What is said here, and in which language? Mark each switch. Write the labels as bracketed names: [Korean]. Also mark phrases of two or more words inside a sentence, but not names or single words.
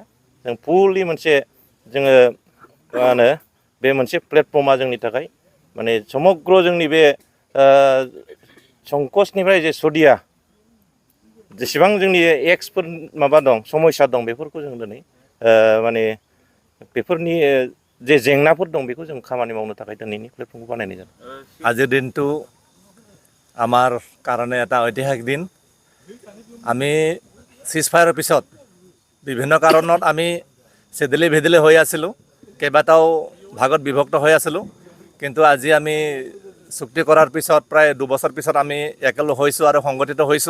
[Bodo] जों फुललि मोनसे जोङो मा होनो बे मोनसे प्लेटफर्मा जोंनि थाखाय माने समग्र जोंनि बे संकसनिफ्राय जे सदिया जेसेबां जोंनि एक्सफोर माबा दं समयसा दं बेफोरखौ जों दिनै माने बेफोरनि जे जेंनाफोर दं बेखौ जों खामानि मावनो थाखाय दिनैनि प्लेटफर्मखौ बानायनाय जादों। [Assamese] আজিৰ দিনটো আমাৰ কাৰণে এটা ঐতিহাসিক দিন। আমি চিজফায়াৰৰ পিছত বিভিন্ন কাৰণত আমি চেদেলি ভেদেলি হৈ আছিলোঁ, কেইবাটাও ভাগত বিভক্ত হৈ আছিলোঁ। কিন্তু আজি আমি চুক্তি কৰাৰ পিছত প্ৰায় 2 বছৰ পিছত আমি একেলগ হৈছোঁ আৰু সংগঠিত হৈছোঁ।